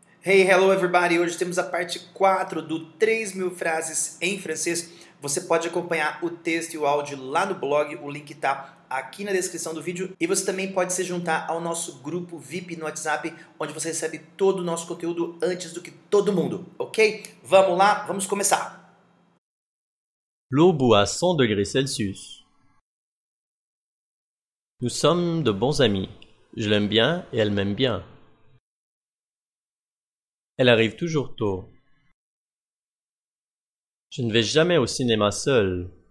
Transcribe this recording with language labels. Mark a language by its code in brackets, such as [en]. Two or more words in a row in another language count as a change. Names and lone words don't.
[en] Hey, hello everybody! [pt] Hoje temos a parte 4 do 3.000 frases em francês. Você pode acompanhar o texto e o áudio lá no blog, o link tá aqui na descrição do vídeo. E você também pode se juntar ao nosso grupo VIP no WhatsApp, onde você recebe todo o nosso conteúdo antes do que todo mundo, ok? Vamos lá, vamos começar! [fr] L'eau bout à 100 degrés Celsius. Nous sommes de bons amis. Je l'aime bien et elle m'aime bien. Elle arrive toujours tôt. Je ne vais jamais au cinéma seul.